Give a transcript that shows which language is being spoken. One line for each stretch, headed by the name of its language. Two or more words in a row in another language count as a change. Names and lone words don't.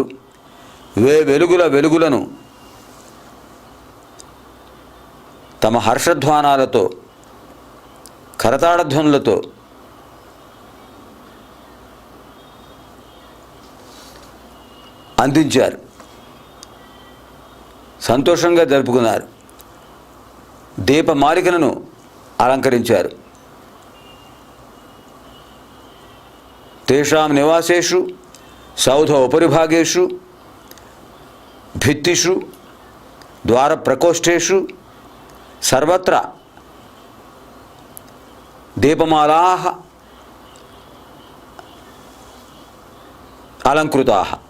Telugu: వెలుగులను తమ హర్షధ్వానాలతో కరతాళధ్వనులతో అందించారు, సంతోషంగా జరుపుకున్నారు, దీపమాలికలను అలంకరించారు।
Sanskrit: तेषां निवासेषु सौध उपरिभागेषु भित्तिषु द्वारप्रकोष्ठेषु सर्वत्र दीपमालाः अलङ्कृताः।